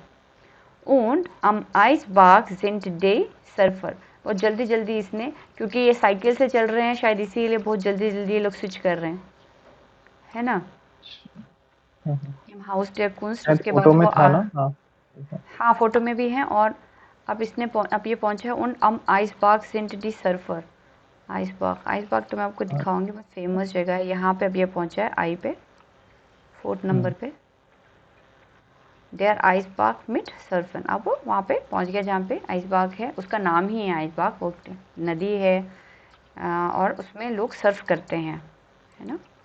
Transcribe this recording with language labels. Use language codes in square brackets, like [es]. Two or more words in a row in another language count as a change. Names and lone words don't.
[de] Und am Eisberg sind die Surfer, [hi] और जल्दी जल्दी इसने, क्योंकि ये साइकिल से चल रहे हैं शायद इसीलिए बहुत जल्दी जल्दी ये लोग स्विच कर रहे हैं, है ना। हाउस डेयर कुंस्ट, उसके बाद वो हाँ फोटो में भी है। और अब ये पहुंचा है [de] उन am Eisberg sind die Surfer। [hi] आइसबर्ग तो मैं आपको दिखाऊंगी, बहुत फेमस जगह है। यहाँ पे अब ये पहुंचा है आई पे, 4th नंबर पे, [de] der Eisberg mit Surfen. [hi] अब वो वहाँ पे पहुँच गया जहाँ पे आइसबर्ग है, उसका नाम ही है आइसबर्ग, वो नदी है और उसमें लोग सर्फ करते हैं, है ना।